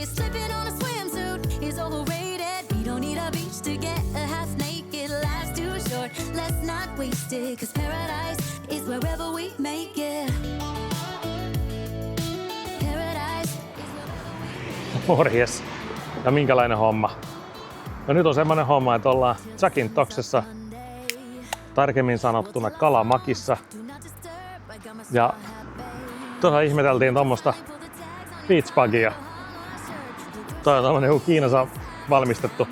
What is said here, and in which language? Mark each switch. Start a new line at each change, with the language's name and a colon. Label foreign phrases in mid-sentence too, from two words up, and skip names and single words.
English: Slipping on a swimsuit is overrated. We don't need a beach to get a half naked. Life's too short, let's not waste it. Cause paradise is wherever we make it. Paradise is wherever we...
Finnish: Morjes. Ja minkälainen homma? No nyt on semmonen homma, että ollaan Zakynthosessa, tarkemmin sanottuna Kalamakissa. Ja tuossa ihmeteltiin tommosta beachbugia. Toi on tommonen joku Kiinassa valmistettu.